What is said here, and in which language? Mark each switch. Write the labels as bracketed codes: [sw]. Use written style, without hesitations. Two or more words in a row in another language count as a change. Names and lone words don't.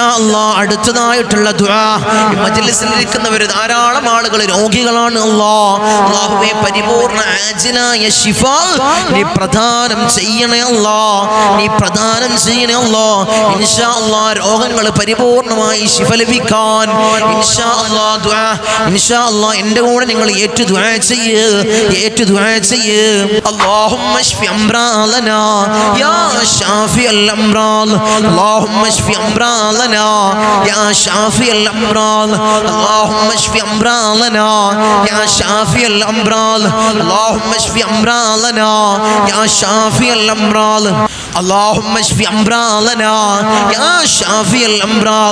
[ml] അല്ലാഹ് അടുത്തതായിട്ടുള്ള ദുആ ഈ മജ്ലിസിൽ ഇരിക്കുന്നവർ ധാരാളം ആളുകൾ രോഗികളാണ് അല്ലാഹുവേ പരിപൂർണ്ണ ആജിലായ ശിഫാ നീ പ്രദാനം ചെയ്യണേ നീ പ്രദാനം ചെയ്യണേ [ar] إن شاء الله [ml] രോഗങ്ങൾ പരിപൂർണ്ണമായി ശിഫ ലഭിക്കാൻ [ar] إن شاء الله [ml] ദുആ [ar] إن شاء الله [ml] എൻ്റെ കൂടെ നിങ്ങൾ ഏറ്റു ദുആ ചെയ്യ് [ar] اللهم اشف امراضنا يا شافي الامراض اللهم اشف امراضنا يا شافي الامراض اللهم اشف امراضنا يا شافي الامراض اللهم اشف امراضنا يا شافي الامراض اللهم اشف امراضنا يا شافي الامراض